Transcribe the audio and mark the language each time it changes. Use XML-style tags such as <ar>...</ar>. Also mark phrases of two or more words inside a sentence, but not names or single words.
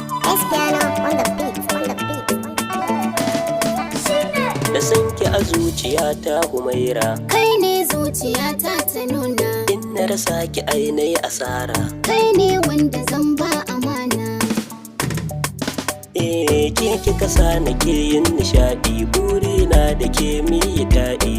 <en>Espiano on the beat, on the beat, on the beat.</en> <ha>Da san ki a zuciyata, Humaira. Kai ne zuciyata ta nuna. In na rasa ki, ai nai asara. Kai ne wanda zan ba amana. Eh, ke kika sa nake yin nishaɗi. Burina da ke mi yi taɗi.</ha>